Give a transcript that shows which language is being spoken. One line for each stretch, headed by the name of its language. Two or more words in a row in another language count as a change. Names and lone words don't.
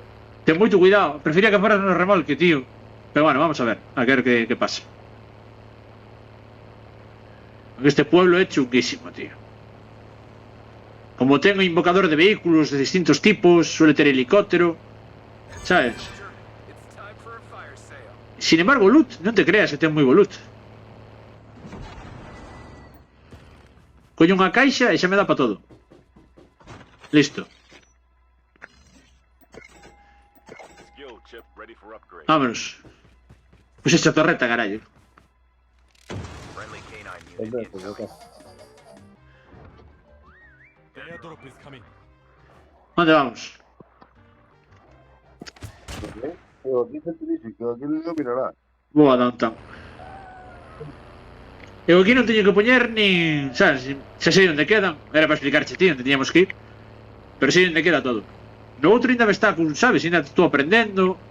Galician: Ten moito cuidado, prefería que fueras no remolque, tío. Pero bueno,
Spanish: vamos a ver qué pasa.
Galician: Este pueblo é chunguísimo, tío. Como ten invocador de vehículos de distintos tipos, suele ter helicóptero, sabes?
English: It's time for a fire sale.
Spanish: Sin embargo,
Galician: loot, non te creas que ten moi bo loot. Coño unha caixa e xa me dá para todo. Listo.
English: Skill chip ready for upgrade.
Galician: Vámonos. Pois esta torreta, carallo.
English: Friendly canine
Galician: Hombre,
English: unit
Galician: pues
English: incoming.
Galician: acá.
English: The airdrop is coming.
Galician: Onde vamos?
Spanish: Pero aquí se te dice que aquí no mirará.
Galician: Vou a downtown. Eu aquí non teño que poñer nin... Sabes, xa sei onde quedan. Era para explicarche ti onde teníamos que ir. Pero sei onde queda todo. No outro ainda me está, sabes, ainda estou aprendendo.